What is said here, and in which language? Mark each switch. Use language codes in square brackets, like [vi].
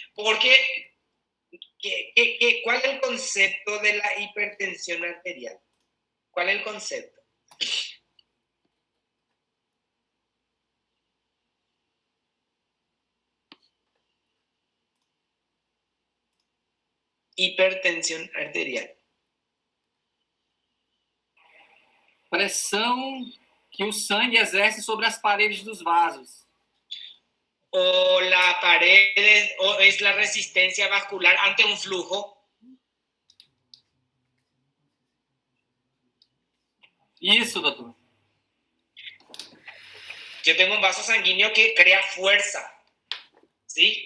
[es] Porque, ¿cuál es el concepto de la hipertensión arterial? ¿Cuál es el concepto? Hipertensión arterial. [pt] Pressão que o sangue exerce sobre as paredes dos vasos. [es] O la pared, o es la resistencia vascular ante un flujo. [pt] Isso, doutor. [es] Yo tengo un vaso sanguíneo que crea fuerza, ¿sí?